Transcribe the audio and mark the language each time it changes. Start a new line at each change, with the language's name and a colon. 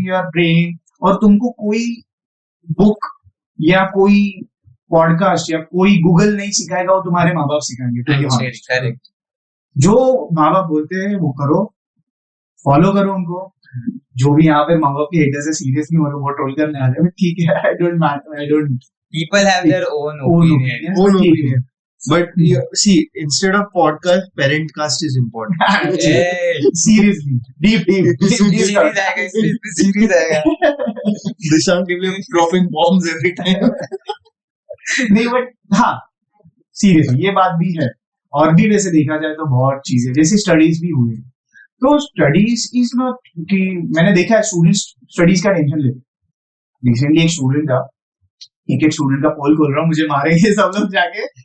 Hindi: Brain, और तुमको कोई बुक या कोई पॉडकास्ट या कोई गूगल नहीं सिखाएगा, वो तुम्हारे माँ बाप सिखाएंगे।
English: correct,
Hindi: जो माँ बाप बोलते हैं वो करो, फॉलो करो उनको। जो भी यहाँ पे माँ बाप के हेटर से सीरियसली वो ट्रोल करने आ जाए, ठीक है,
English: I don't matter, I don't, people have their own opinion. But see, instead of podcast, parent cast is important. Seriously, deep.
Hindi: Series आएगा, इसमें series आएगा।
English: Dishant will be dropping bombs every time.
Hindi: नहीं, but हाँ, seriously ये बात भी है। और भी वैसे देखा जाए तो बहुत चीजें, जैसे स्टडीज भी हुई, तो स्टडीज इज नॉट कि मैंने देखा है स्टूडेंट्स स्टडीज का टेंशन लेते। रिसेंटली एक स्टूडेंट का पोल खोल रहा हूँ, मुझे मारेंगे सब लोग जाके।